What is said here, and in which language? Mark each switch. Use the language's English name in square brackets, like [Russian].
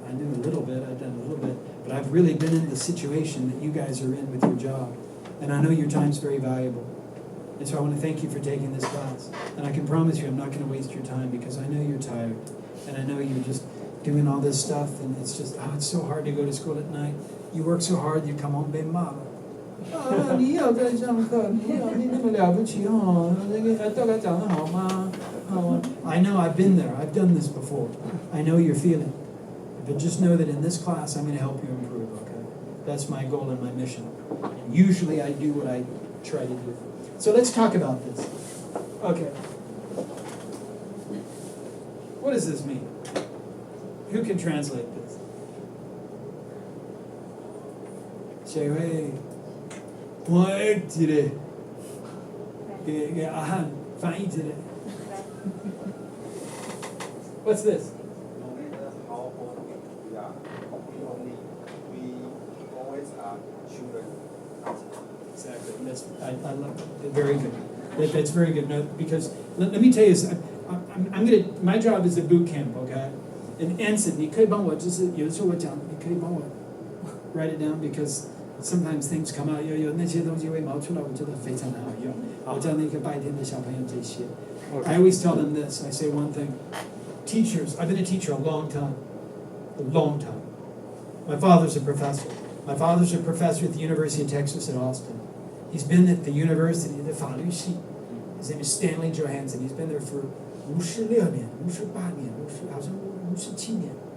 [English] I knew a little bit, I'd done a little bit. But I've really been in the situation that you guys are in with your job. And I know your time's very valuable. And so I want to thank you for taking this class. And I can promise you I'm not going to waste your time, because I know you're tired. And I know you're just doing all this stuff, and it's just, it's so hard to go to school at night. You work so hard, you come home, [Chinese] 被骂了。你要在上课，你那么了不起哦，那个大概讲得好吗？ [English] I know, I've been there. I've done this before. I know your feeling. But just know that in this class, I'm going to help you improve, okay? That's my goal and my mission. And usually I do what I try to do. So let's talk about this. Okay. What does this mean? Who can translate this? [Chinese] 谁会？我记得，给阿汉翻译之类。 [English] What's this? No matter how old we are, we always are children. Exactly. I love it. Very good. That's very good. No, because let me tell you, I'm gonna. My job is a boot camp, okay? And Anson, [Chinese] 你可以帮我，就是有的时候我讲，你可以帮我 [English] write it down because sometimes things come out. [Chinese] 有那些东西会冒出来，我觉得非常的好用。我教那个白天的小朋友这些。 [English] I always tell them this. I say one thing. Teachers, I've been a teacher a long time. A long time. My father's a professor. My father's a professor at the University of Texas at Austin. He's been at the university, the 法律系. His name is Stanley Johansson. He's been there for 56年, 58年, [Chinese] 好像57年.